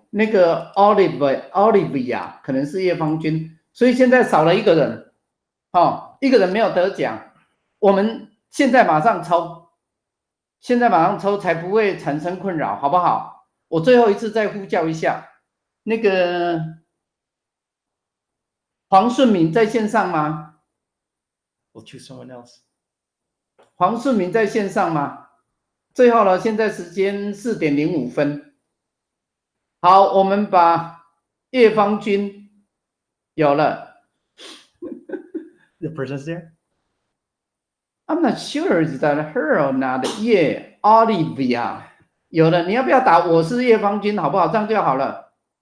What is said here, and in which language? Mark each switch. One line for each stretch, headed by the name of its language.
Chinese: 那个 Olivia 可能是叶芳君，所以现在少了1个人，一个人没有得奖。我们现在马上抽，才不会产生困扰，好不好？我最后一次再呼叫一下，那个黄顺敏在线上吗？
English: We'll choose someone else.
Chinese: 黄顺敏在线上吗？最后了，现在时间4点05分。好，我们把叶芳君有了。
English: The person's there? I'm not sure is that her or not.
Chinese: Yeah, Olivia 有了。你要不要打我是叶芳君，好不好？这样就好了。